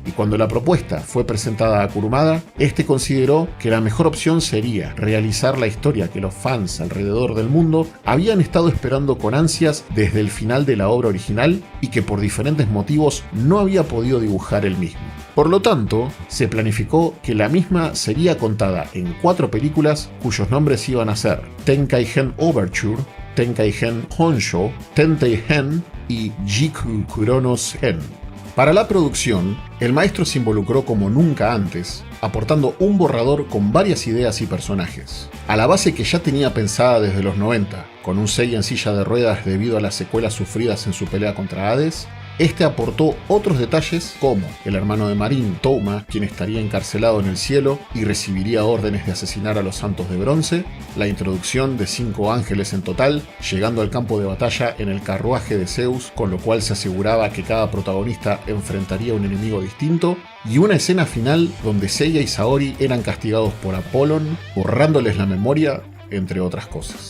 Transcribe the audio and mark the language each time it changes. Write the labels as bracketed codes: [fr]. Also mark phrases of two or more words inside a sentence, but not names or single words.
[es] Y cuando la propuesta fue presentada a Kurumada, este consideró que la mejor opción sería realizar la historia que los fans alrededor del mundo habían estado esperando con ansias desde el final de la obra original y que por diferentes motivos no había podido dibujar él mismo. Por lo tanto, se planificó que la misma sería contada en 4 películas cuyos nombres iban a ser Tenkaigen Overture, Tenkaigen Honsho, Tentei-hen y Jiku Kuronos Hen. Para la producción, el maestro se involucró como nunca antes, aportando un borrador con varias ideas y personajes, a la base que ya tenía pensada desde los 90, con un Sei en silla de ruedas debido a las secuelas sufridas en su pelea contra Hades. Este aportó otros detalles como el hermano de Marin, Touma, quien estaría encarcelado en el cielo y recibiría órdenes de asesinar a los santos de bronce, la introducción de 5 ángeles en total, llegando al campo de batalla en el carruaje de Zeus, con lo cual se aseguraba que cada protagonista enfrentaría a un enemigo distinto, y una escena final donde Seiya y Saori eran castigados por Apollon, borrándoles la memoria, entre otras cosas.